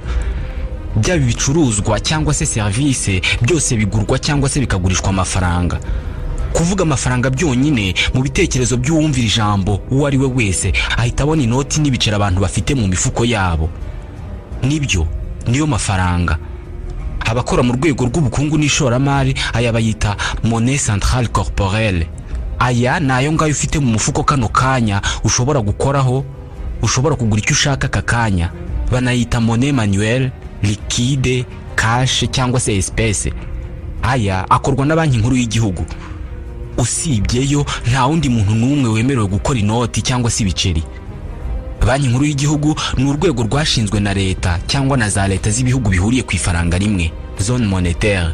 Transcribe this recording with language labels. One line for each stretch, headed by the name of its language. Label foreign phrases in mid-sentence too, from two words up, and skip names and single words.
Kinyarwanda: Byaba ibicuruzwa cyangwa se service byose bigurwa cyangwa se bikagurishwa amafaranga. Kuvuga amafaranga byonyine mu bitekerezo by'uwumvira ijambo uwo ari we wese ahita abona inoti n'ibiceri abantu bafite mu mifuko yabo. Nibyo, niyo mafaranga. Abakora mu rwego rw'ubukungu n'ishoramari aya bayita
French: monnaie centrale corporelle.
Kinyarwanda: Aya nayo ngayo ufite mu mufuko kano kanya ushobora gukoraho, ushobora kugura icyo ushaka aka kanya. Banayita
French: monnaie manuelle, liquide,
Kinyarwanda: cash cyangwa se espèce. Aya akorwa na banki nkuru y'igihugu. Usibyeyo nta wundi muntu n'umwe wemerewe gukora inoti cyangwa se ibiceri. Banki nkuru y'igihugu ni urwego rwashinzwe na leta cyangwa na za leta z'ibihugu bihuriye ku ifaranga rimwe,
French: zone monétaire.